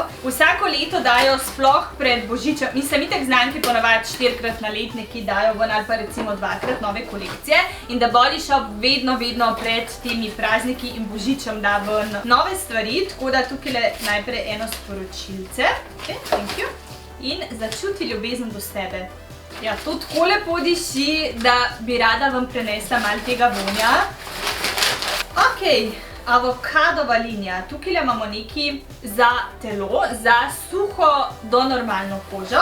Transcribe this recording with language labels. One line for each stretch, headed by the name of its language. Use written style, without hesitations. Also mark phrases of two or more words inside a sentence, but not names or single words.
Slovenian: Vsako leto dajo sploh pred božičem, mislim, itak znamke ponavadi 4-krat na let nekaj dajo ven ali pa recimo 2-krat nove kolekcije in The Body Shop vedno pred temi prazniki in božičem da ven nove stvari, tako da tukaj najprej eno sporočilce.
English: Ok, thank you.
Slovenian: In začuti ljubezen do sebe. Ja, to tako lepo diši, da bi rada vam prenesla malo tega vonja. Ok, avokadova linija. Tukaj imamo nekaj za telo, za suho do normalno kožo.